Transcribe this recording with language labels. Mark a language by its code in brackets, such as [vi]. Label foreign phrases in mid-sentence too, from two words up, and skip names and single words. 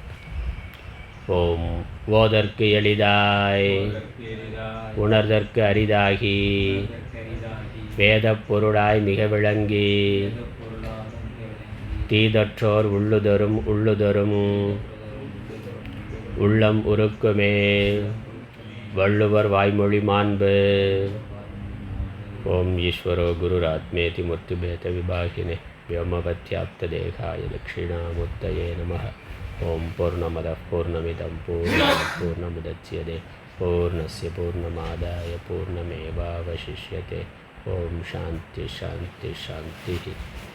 [ta] ஓம் ஓதற்கு எளிதாய் உணர்தற்கு அரிதாகி வேதப் பொருளாய் மிக விளங்கி தீதற்றோர் உள்ளுதரும் உள்ளம் உருக்குமே வள்ளுவர் வாய்மொழி மாண்பு. [sa] ओं ईश्वरो गुरुरात्मेति मूर्तिभेद विभागिने व्योमवत्याप्तदेहाय दक्षिणामूर्तये नमः. ओं पूर्णमदः पूर्णमिदं पूर्णमुदच्यते पूर्णस्य पूर्णमादाय पूर्णमेवावशिष्यते. ओं शान्ति शान्ति शान्तिः.